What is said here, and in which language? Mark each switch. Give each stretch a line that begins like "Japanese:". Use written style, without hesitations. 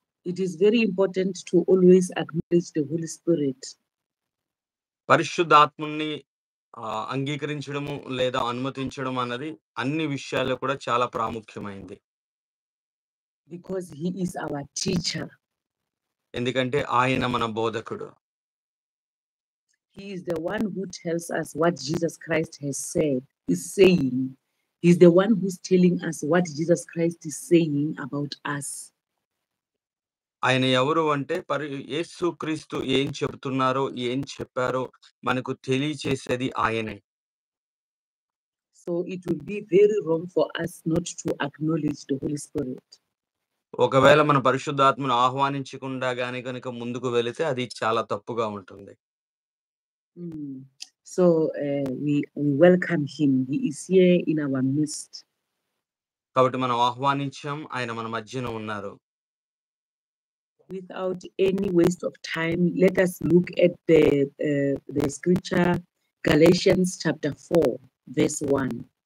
English: It is very important to always acknowledge the Holy Spirit.
Telugu: పరిశుద్ధాత్ముడిని అంగీకరించడము లేదా అనుమతించడం అన్నది అన్ని విషయాల్లో కూడా చాలా ప్రాముఖ్యమైంది.
English: Because he is our teacher.
Telugu: ఎందుకంటే ఆయన మన బోధకుడు.
English: He is the one who tells us what Jesus Christ is saying. He's the one who's telling us what Jesus Christ is saying about us.
Telugu: ఆయన ఎవరు అంటే యేసుక్రీస్తు ఏం చెబుతున్నారో, ఏం చెప్పారో మనకు తెలియచేసేది ఆయనే.
English: So it would be very wrong for us not to acknowledge the Holy Spirit.
Telugu: ఒకవేళ మన పరిశుద్ధాత్మను ఆహ్వానించకుండా గనుక ముందుకు వెళితే అది చాలా తప్పుగా ఉంటుంది.
English: So we welcome him. He is here in our midst.
Telugu: కాబట్టి మనం ఆహ్వానించాం, ఆయన మన మధ్యన ఉన్నారు.
English: Without any waste of time, let us look at the scripture, Galatians chapter 4, verse 1.